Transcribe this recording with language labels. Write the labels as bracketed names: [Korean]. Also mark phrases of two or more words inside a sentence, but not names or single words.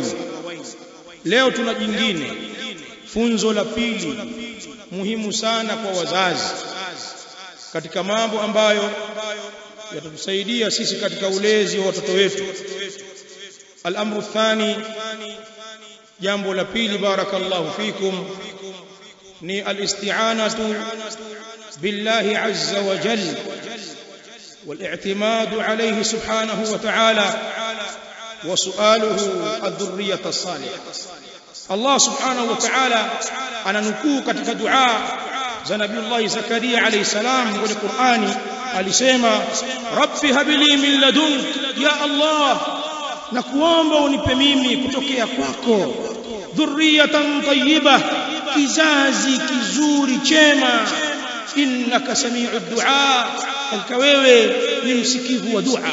[Swahili] Leo tuna jingine, funzo la pili muhimu sana kwa wazazi katika mambo ambayo yatatusaidia sisi katika ulezi wa watoto wetu. [Arabic] الأمر الثاني, [Swahili] jambo la pili, [Arabic] بارك الله فيكم, ni الاستعانة بالله عز وجل والاعتماد عليه سبحانه وتعالى وسؤاله الذرية الصالحة. [Swahili] Allah [Arabic] سبحانه وتعالى [Swahili] ananukuu katika dua za Nabiullah Zakaria [Arabic] عليه السلام [Swahili] kwenye Qur'ani, alisema [Arabic] رب هب لي من لدنك, [Swahili] ya Allah nakuomba unipe mimi kutokea kwako [Arabic] ذرية طيبة, [Swahili] kizazi kizuri chema, [Arabic] إنك سميع الدعاء, [Swahili] hakika wewe ni msikivu wa dua.